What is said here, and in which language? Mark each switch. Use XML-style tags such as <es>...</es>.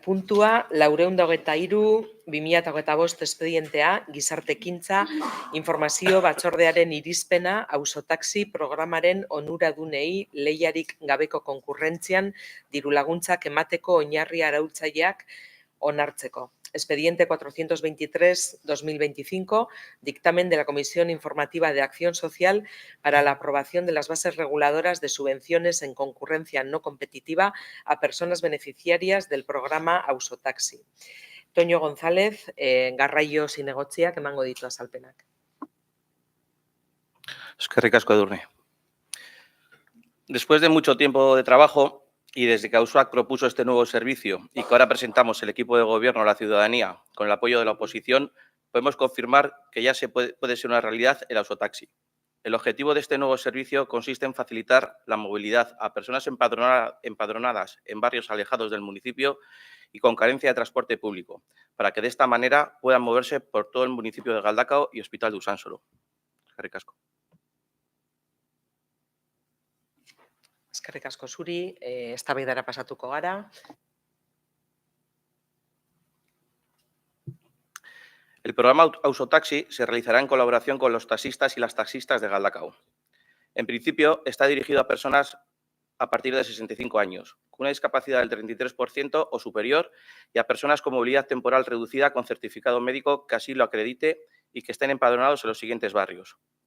<eu>puntua, 423/2025 espedientea, gizarte ekintza, informazio batzordearen irizpena, auzotaxi programaren onuradunei lehiarik gabeko konkurrentzian dirulaguntzak emateko oinarri arautzaileak onartzeko.</eu> <es>Expediente 423/2025, dictamen de la Comisión Informativa de Acción Social para la aprobación de las bases reguladoras de subvenciones en concurrencia no competitiva a personas beneficiarias del programa Auzotaxi.</es> <eu>Toño González, garraio zinegotziak emango ditu azalpenak. Eskerrik asko, Edurne.</eu> <es>Después de mucho tiempo de trabajo, y desde que AUSOAC propuso este nuevo servicio y que ahora presentamos el equipo de gobierno a la ciudadanía con el apoyo de la oposición, podemos confirmar que ya puede ser una realidad el Auzotaxi. El objetivo de este nuevo servicio consiste en facilitar la movilidad a personas empadronadas en barrios alejados del municipio y con carencia de transporte público, para que de esta manera puedan moverse por todo el municipio de Galdakao y Hospital de Usánsolo.</es> <eu>Eskerrik asko. Eskerrik asko zuri, eztabaidara pasatuko gara.</eu> <es>El programa Auzotaxi se realizará en colaboración con los taxistas y las taxistas de Galdakao. En principio, está dirigido a personas a partir de 65 años, con una discapacidad del 33% o superior, y a personas con movilidad temporal reducida con certificado médico que así lo acredite y que estén empadronados en los siguientes barrios:</es>